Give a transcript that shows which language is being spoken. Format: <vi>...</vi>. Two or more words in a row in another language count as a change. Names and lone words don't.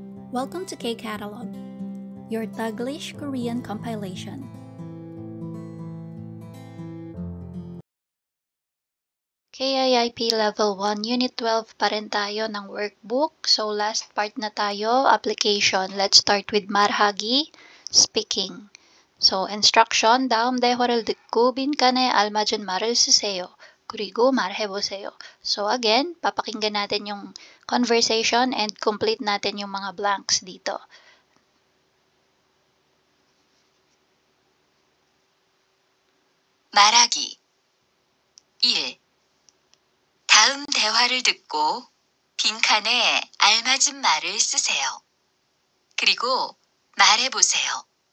<en>Welcome to K-Catalog, your Taglish Korean compilation.</en> <tl>KIIP Level 1, Unit 12 pa rin tayo ng workbook. So,</tl> <en>last part</en> <tl>na tayo, application.</tl> <en>Let's start with marhagi, speaking. So, instruction,</en> <ko>다음 대화를 듣고 빈칸에 알맞은 말을 쓰세요. 그리고 말해보세요.</ko> <en>So, again,</en> <tl>papakinggan natin yung</tl> <en>conversation and complete</en> <tl>natin yung mga blanks dito.</tl> <ko>말하기 1. 다음 대화를 듣고 빈칸에 알맞은 말을 쓰세요. 그리고 말해보세요.</ko>